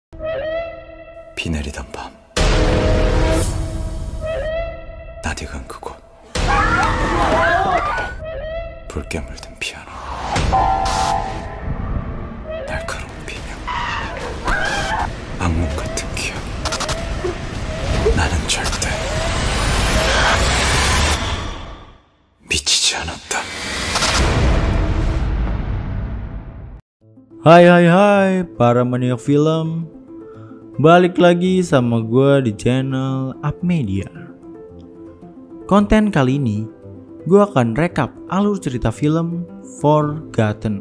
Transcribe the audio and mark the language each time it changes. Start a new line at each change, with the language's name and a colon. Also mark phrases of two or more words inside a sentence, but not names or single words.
Korean: 비 내리던 밤 나디간 그곳 붉게 물든 피아노 날카로운 비명 악몽 같은 기억 나는 절대 미치지 않았다.
Indonesian: Hai para maniak film, balik lagi sama gue di channel Up Media. Konten kali ini gue akan rekap alur cerita film Forgotten.